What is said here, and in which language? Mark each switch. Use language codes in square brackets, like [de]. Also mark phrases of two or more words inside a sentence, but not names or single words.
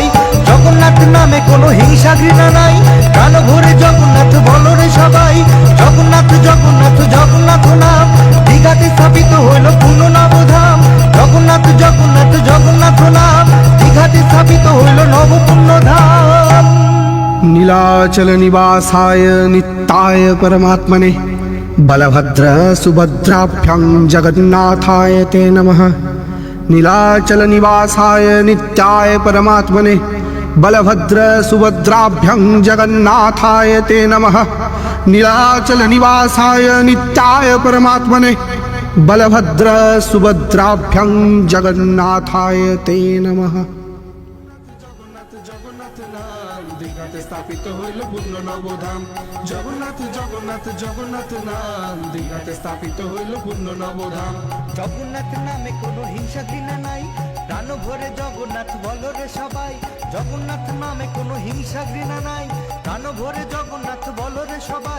[bn] জগন্নাথ নামে কোনো হিংসা ঘৃণা নাই, প্রাণ ভরে জগন্নাথ বলো রে সবাই। জগন্নাথ জগন্নাথ জগন্নাথ নাম, দীঘাতে স্থাপিত হইল পুণ্য নবধাম। জগন্নাথ জগন্নাথ জগন্নাথ নাম, দীঘাতে স্থাপিত হইল নব পুণ্য ধাম। [sa] नीलाचल निवासाय नित्याय परमात्मने, बलभद्र सुभद्राभ्यां जगन्नाथाय ते नमः। नीलाचल निवासाय नित्याय परमात्मने, बलभद्र सुभद्राभ्यां जगन्नाथाय ते नमः। नीलाचल निवासाय नित्याय परमात्मने, बलभद्र सुभद्राभ्यां जगन्नाथाय ते नमः। [bn] দীঘাতে স্থাপিত হইল পূর্ণ নবধাম। জগন্নাথ জগন্নাথ জগন্নাথ নাম, দীঘাতে স্থাপিত হইল পূর্ণ নবধাম। জগন্নাথ নামে কোনো হিংসা ঘৃণা নাই, প্রাণ ভরে জগন্নাথ বলো রে সবাই। জগন্নাথ নামে কোনো হিংসা ঘৃণা নাই, প্রাণ ভরে জগন্নাথ বলো রে সবাই।